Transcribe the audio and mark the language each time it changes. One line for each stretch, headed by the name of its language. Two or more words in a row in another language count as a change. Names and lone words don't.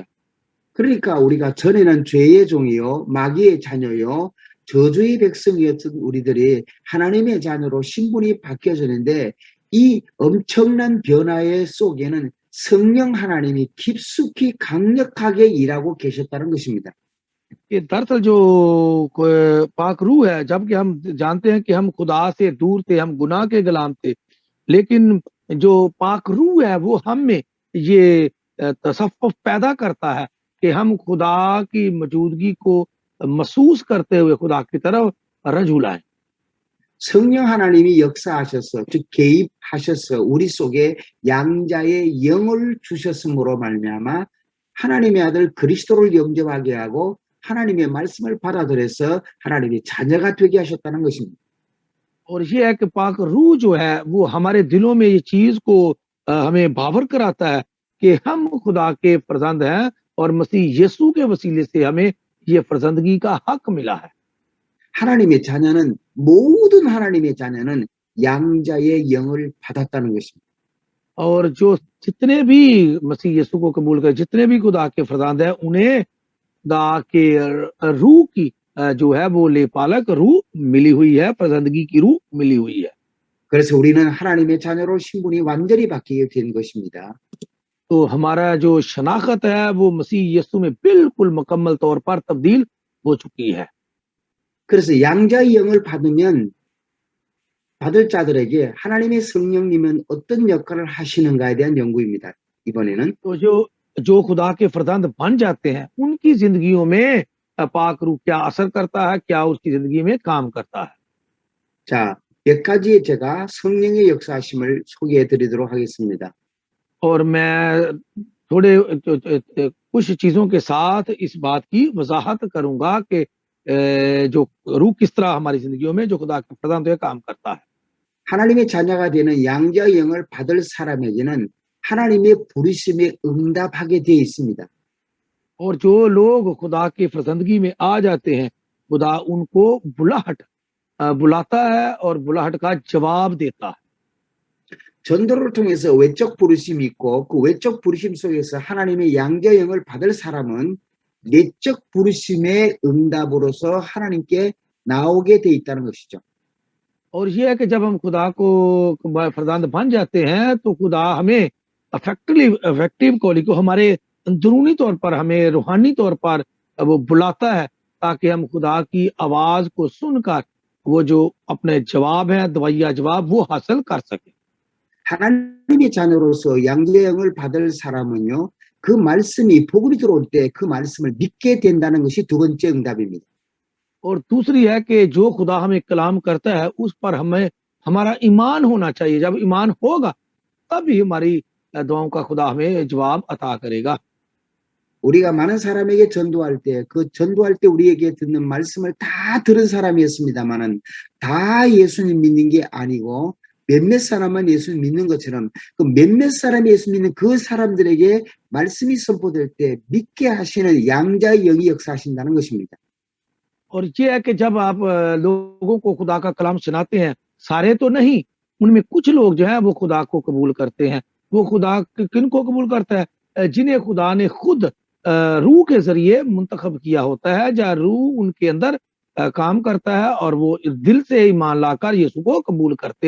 Korean: 그러니까 우리가 전에는 죄의 종이요 마귀의 자녀요 저주의 백성이었던 우리들이 하나님의 자녀로 신분이 바뀌어졌는데 이 엄청난 변화의 속에는 성령 하나님이 깊숙이 강력하게 일하고 계셨다는 것입니다.
Urdu: کہ دراصل جو پاک روح ہے، جبکہ ہم جانتے ہیں کہ ہم خدا سے دور تھے، ہم گناہ کے غلام تھے، لیکن جو پاک روح ہے وہ ہم میں یہ تصوف پیدا کرتا ہے کہ ہم خدا کی موجودگی کو محسوس کرتے ہوئے خدا کی طرف رجوع لائیں.
Korean: 성령 하나님이 역사하셔서 즉 개입하셔서 우리 속에 양자의 영을 주셨으므로 말미암아 하나님의 아들 그리스도를 영접하게 하고 하나님의 말씀을 받아들여서 하나님의 자녀가 되게 하셨다는 것입니다.
Urdu: اور یہ ہے کہ پاک روح جو ہے وہ ہمارے دلوں میں یہ چیز کو ہمیں باور کراتا ہے کہ ہم خدا کے فرزند ہیں اور مسیح یسوع کے وسیلے سے ہمیں یہ فرزندگی کا حق ملا ہے.
Korean: 하나님의 자녀는 모든 하나님의 자녀는 양자의 영을 받았다는 것입니다.
Urdu: اور جو جتنے بھی مسیح یسوع کو قبول کر جتنے بھی خدا کے فرزند ہیں انہیں خدا کے روح کی جو ہے وہ لے پالک روح ملی ہوئی ہے، فرزندگی کی روح ملی ہوئی ہے.
Korean: 그래서 우리는 하나님의 자녀로 신분이 완전히 바뀌게 된 것입니다.
Urdu: تو ہمارا جو شناخت ہے وہ مسیح یسوع میں بالکل مکمل طور پر تبدیل ہو چکی ہے.
Korean: 그래서 양자의 영을 받으면 받을 자들에게 하나님의 성령님은 어떤 역할을 하시는가에 대한 연구입니다. 이번에는
Urdu: تو جو خدا کے فرزند بن جاتے ہیں ان کی زندگیوں میں پاک روح کیا اثر کرتا ہے، کیا اس کی زندگی میں کام کرتا ہے.
Korean: 자, 몇 가지의 제가 성령의 역사하심을 소개해 드리도록 하겠습니다.
Urdu: اور میں تھوڑے کچھ چیزوں کے ساتھ اس بات کی وضاحت کروں گا کہ جو روح کس طرح ہماری زندگیوں میں جو خدا کے فرزند ہے کام کرتا ہے.
Korean: 하나님의 자녀가 되는 양자의 영을 받을 사람에게는 하나님의 부르심에 응답하게 되어 있습니다.
Urdu: اور جو لوگ خدا کی فرزندگی میں آ جاتے ہیں خدا ان کو بلاتا ہے اور بلاہٹ کا جواب دیتا ہے.
Korean: 전도를 통해서 외적 부르심이 있고 그 외적 부르심 속에서 하나님의 양자의 영을 받을 사람은 내적 부르심의 응답으로서 하나님께 나오게 돼 있다는 것이죠.
Urdu: اور یہ ہے کہ جب ہم خدا کو فرزند بن جاتے ہیں تو خدا ہمیں
English: effective calling
Urdu: کو ہمارے اندرونی طور پر ہمیں روحانی طور پر وہ بلاتا ہے تاکہ ہم خدا کی آواز کو سن کر وہ جو اپنے جواب ہے دوائیہ جواب وہ حاصل کر سکے.
Korean: 하나님의 자녀로서 양자의 영을 받을 사람은요. 그 말씀이 복음이 들어올 때 그 말씀을 믿게 된다는 것이 두 번째 응답입니다.
Urdu: اور دوسری ہے کہ جو خدا ہمیں کلام کرتا ہے اس پر ہمیں ہمارا ایمان ہونا چاہیے. جب ایمان ہوگا تبھی ہماری دعاؤں کا خدا ہمیں جواب عطا کرے گا.
Korean: 우리가 많은 사람에게 전도할 때 그 전도할 때 우리에게 듣는 말씀을 다 들은 사람이었습니다만은 다 예수님 믿는 게 아니고 몇몇 사람만 예수님 믿는 것처럼 그 몇몇 사람이 예수 믿는 그 사람들에게 말씀이 선포될 때 믿게 하시는 양자의 영이 역사하신다는 것입니다.
Urdu: اور یہ ہے کہ جب آپ لوگوں کو خدا کا کلام سناتے ہیں سارے تو نہیں ان میں کچھ لوگ جو ہے وہ خدا کو قبول کرتے ہیں. وہ خدا کن کو قبول کرتا ہے جنہیں خدا نے خود روح کے ذریعے منتخب کیا ہوتا ہے جہاں روح ان کے اندر کام کرتا ہے اور وہ دل سے ایمان لا کر یسوع کو قبول کرتے ہیں.